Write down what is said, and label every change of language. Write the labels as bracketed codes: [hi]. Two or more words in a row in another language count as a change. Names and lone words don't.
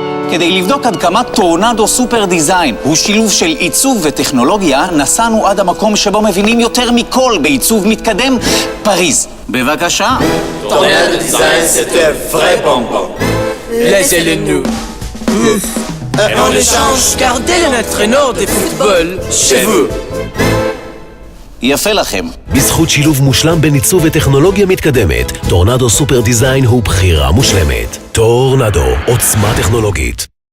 [he] כדי לבדוק עד כמה טורנדו סופר דיזיין הוא שילוב של עיצוב וטכנולוגיה, נסענו עד המקום שבו מבינים יותר מכל בעיצוב מתקדם, פריז. בבקשה. [fr] Tornado Design, c'est un vrai bonbon. Laissez-le-nous. Et on échange. Gardez le entraîneur de football chez vous. [he] יפה לכם. בזכות שילוב מושלם בין עיצוב וטכנולוגיה מתקדמת, טורנדו סופר דיזיין הוא בחירה מושלמת. טורנדו, עוצמה טכנולוגית.